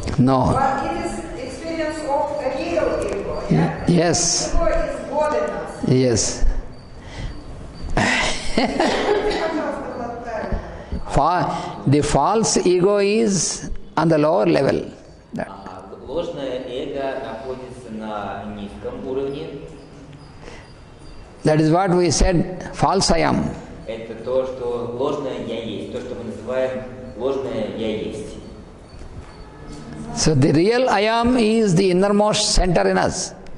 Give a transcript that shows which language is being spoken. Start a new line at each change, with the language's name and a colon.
English: No. But it is experience of a real ego. Yeah? Yes. Ego is God in us. Yes. The false ego is on the lower level.
Russian: Ложное эго находится на низком уровне.
English: That is what we said, false I am.
Russian: Это то, что ложное я есть, то, что мы называем ложное я есть.
English: So the real I am is the innermost center in us.